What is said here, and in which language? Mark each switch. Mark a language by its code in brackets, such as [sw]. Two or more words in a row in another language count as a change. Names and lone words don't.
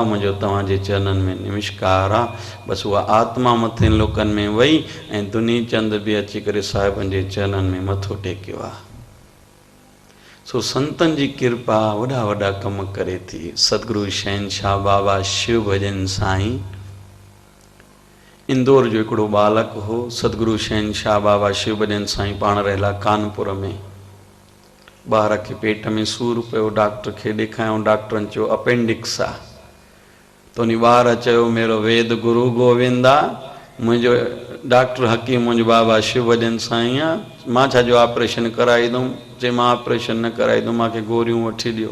[sd] मुंहिंजो तव्हांजे चरणनि में नमस्कार आहे। बसि उहा आत्मा मथे लोकनि में वई ऐं दुनीचंद बि अची करे साहिबनि जे चरणनि में मथो टेकियो आहे। सो संतन जी कृपा वॾा वॾा कम करे थी। सतगुरु शहनशाह बाबा शिव भजन साईं इंदौर जो हिकिड़ो बालक हो। सतगुरु शहनशाह बाबा शिव भजन साईं पाण रहिला कानपुर में। ॿार खे पेट में सूर पियो, डॉक्टर खे ॾेखारियो। डॉक्टरनि चयो अपेंडिक्स आहे। त उन ॿार चयो मेरो वेद गुरु गोविंद आहे। मुंहिंजो डॉक्टर हकीम मुंहिंजो बाबा शिव भजन साईं आहे। मां छा जो ऑपरेशन कराईंदुमि। चई मां ऑपरेशन न कराईंदुमि, मूंखे गोरियूं वठी ॾियो।